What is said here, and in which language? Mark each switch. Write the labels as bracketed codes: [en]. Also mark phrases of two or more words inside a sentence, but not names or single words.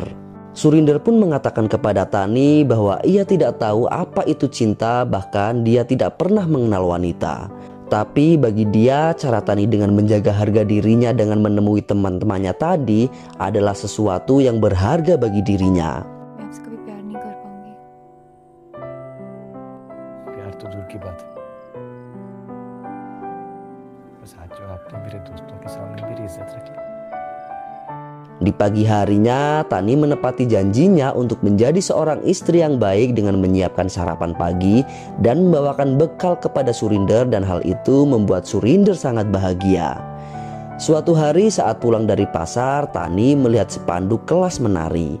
[id] Surinder pun mengatakan kepada Tani bahwa ia tidak tahu apa itu cinta, bahkan dia tidak pernah mengenal wanita. Tapi bagi dia, cara Tani dengan menjaga harga dirinya dengan menemui teman-temannya tadi adalah sesuatu yang berharga bagi dirinya. [hi] प्यार तो दूर की बात है, बस आज जो आपने मेरे दोस्तों के सामने मेरी इज्जत रखी। [id] Di pagi harinya, Tani menepati janjinya untuk menjadi seorang istri yang baik dengan menyiapkan sarapan pagi dan membawakan bekal kepada Surinder, dan hal itu membuat Surinder sangat bahagia. Suatu hari saat pulang dari pasar, Tani melihat spanduk kelas menari.